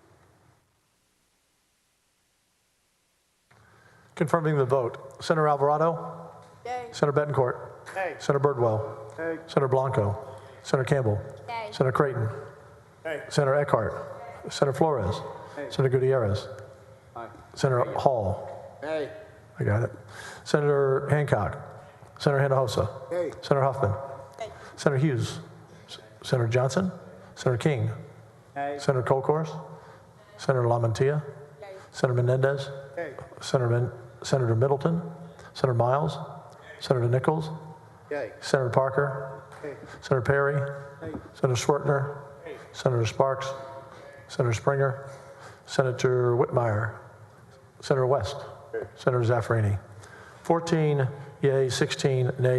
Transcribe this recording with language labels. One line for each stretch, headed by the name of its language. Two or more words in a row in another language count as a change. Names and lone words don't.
English: Confirming the vote. Senator Alvarado? Yay. Senator Betancourt? Nay. Senator Birdwell? Nay. Senator Blanco? Senator Campbell? Nay. Senator Creighton? Nay. Senator Eckhart? Senator Flores? Senator Gutierrez? Aye. Senator Hall? Nay. I got it. Senator Hancock? Senator Hinojosa? Nay. Senator Huffman? Nay. Senator Hughes? Senator Johnson? Senator King? Nay. Senator Colcourse? Senator LaMantia? Senator Menendez? Nay. Senator Middleton? Senator Miles? Senator Nichols? Yay. Senator Parker? Nay. Senator Perry? Nay. Senator Swertner? Senator Sparks? Senator Springer? Senator Whitmire? Senator West? Senator Zaffarini? 14 yeas, 16 nays.